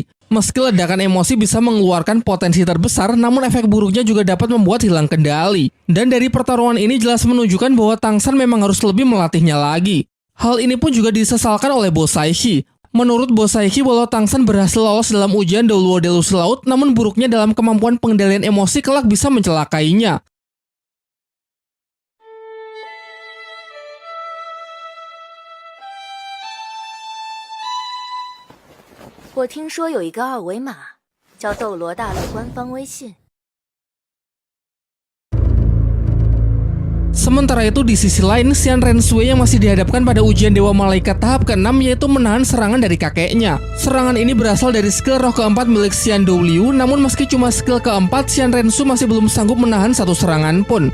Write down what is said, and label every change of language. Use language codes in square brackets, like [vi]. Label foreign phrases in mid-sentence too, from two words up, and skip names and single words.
[id] Meski ledakan emosi bisa mengeluarkan potensi terbesar, namun efek buruknya juga dapat membuat hilang kendali. Dan dari pertarungan ini jelas menunjukkan bahwa Tangsen memang harus lebih melatihnya lagi. Hal ini pun juga disesalkan oleh Bo Saishi. Menurut Bo Saishi, walau Tangsen berhasil lolos dalam ujian Doulo Delusi Laut, namun buruknya dalam kemampuan pengendalian emosi kelak bisa mencelakainya. [zh] 我听说有一个二维码，叫斗罗大陆官方微信。 [id] Sementara itu di sisi lain, Xian Rensui yang masih dihadapkan pada ujian Dewa Malaikat tahap ke-6 yaitu menahan serangan dari kakeknya. Serangan ini berasal dari skill roh keempat milik Xian Douliu, namun meski cuma skill keempat, Xian Rensu masih belum sanggup menahan satu serangan pun.